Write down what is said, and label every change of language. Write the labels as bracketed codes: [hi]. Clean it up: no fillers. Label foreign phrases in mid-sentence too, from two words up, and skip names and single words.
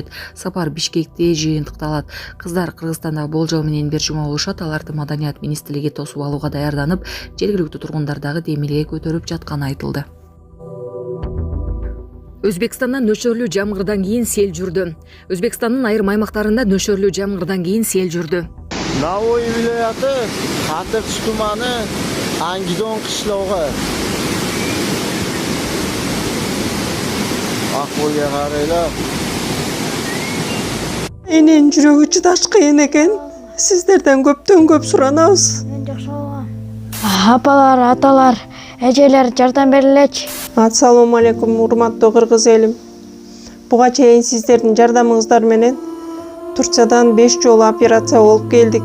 [ky] Сапар Бишкекте жыйынтыкталат. Кыздар Кыргызстанда болжол менен бир жума болушат. Аларды Маданият министрлиги тосуп алууга даярданып, жергиликтүү тургундар дагы демилге көтөрүп жатканы айтылды. Өзбекстанда нөшөрлүү жамгырдан кийин сел жүрдү. Өзбекстандын айрым аймактарында нөшөрлүү жамгырдан кийин сел жүрдү. [uz] Navoiy viloyati Xatirch tumani Angidon qishlog'i. Ahvolga qaranglar. [ky] Enен жүрөгү чыдаш кыйын экен. Сиздерден көптөн көп суранабыз. Апалар, аталар, эжелер жардам берилечи. Ассалому алейкум, урматтуу кыргыз элим. Буга чейин сиздердин жардамыңыздар менен Турциядан 5 жолу операция болуп келдик.